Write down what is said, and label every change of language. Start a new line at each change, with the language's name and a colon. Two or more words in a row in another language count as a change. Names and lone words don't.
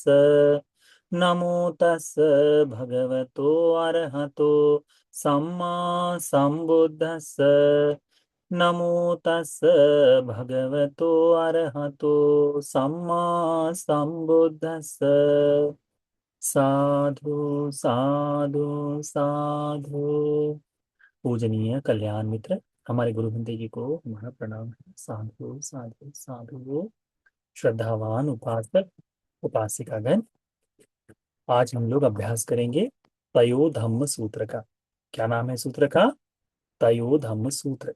Pali: नमो तस् भगवतो अरहतो सम्मा सम्बुद्धस्स। नमो तस् भगवतो अरहतो सम्मा सम्बुद्धस्स। साधु साधु साधु।
Hindi: पूजनीय कल्याण मित्र, हमारे गुरु बंदे जी को हमारा प्रणाम है।
Pali: साधु साधु साधु।
Hindi: श्रद्धावान उपासक उपासिकागण, आज हम लोग अभ्यास करेंगे तयो धम्म सूत्र का। क्या नाम है सूत्र का? तयो धम्म सूत्र।